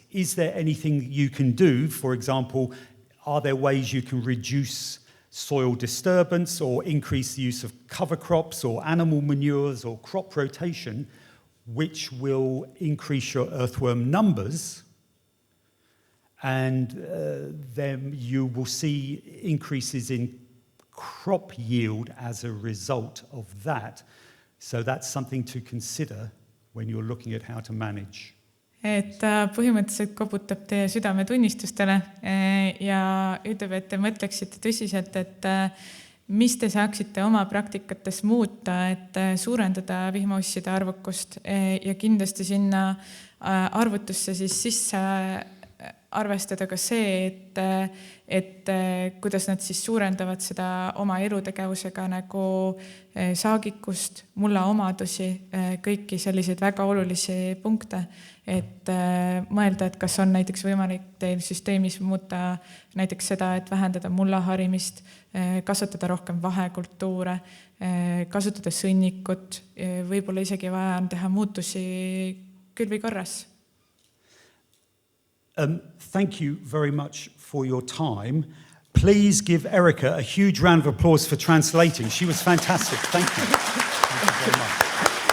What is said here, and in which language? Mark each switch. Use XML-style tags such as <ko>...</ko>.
<en>Is there anything you can do? For example, are there ways you can reduce soil disturbance or increase the use of cover crops or animal manures or crop rotation, which will increase your earthworm numbers? And then you will see increases in crop yield as a result of that. So that's something to consider when you're looking at how to manage.</en> <et>Et ta põhimõtteliselt koputab teie südametunnistustele ja ütleb, et te mõtleksite tõsiselt, et mis te saaksite oma praktikates muuta, et suurendada vihmausside arvukust ja kindlasti sinna arvutusse siis sisse arvestada ka see, et kuidas nad siis suurendavad seda oma elutegevusega nagu saagikust, mulla omadusi, kõiki selliseid väga olulisi punkte, et mõelda, et kas on näiteks võimalik teil süsteemis muuta näiteks seda, et vähendada mulla harimist, kasvatada rohkem vahekultuure, kasutada sõnnikut, võib-olla isegi vaja on teha muutusi külvikorras.</et> <en>Thank you very much for your time. Please give Erica a huge round of applause for translating. She was fantastic. Thank you. Thank you very much.</en>